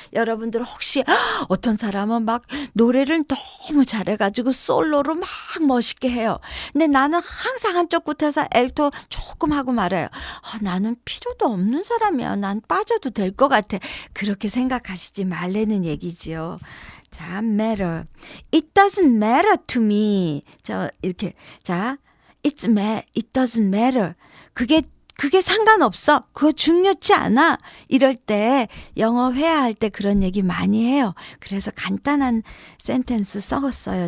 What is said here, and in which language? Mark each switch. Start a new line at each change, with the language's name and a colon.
Korean: 여러분들 혹시 어떤 사람은 막 노래를 너무 잘해가지고 솔로로 막 멋있게 해요. 근데 나는 항상 한쪽 끝에서 엘토 조금 하고 말아요. 나는 필요도 없는 사람이야. 난 빠져도 될 것 같아. 그렇게 생각하시지 말라는 얘기지요.
English: 자, matter. It doesn't matter to me. 이렇게. 자, it doesn't matter. 그게
Korean: 그게 상관없어. 그거 중요치 않아. 이럴 때 영어 회화할 때 그런 얘기 많이 해요. 그래서 간단한 센텐스 써봤어요.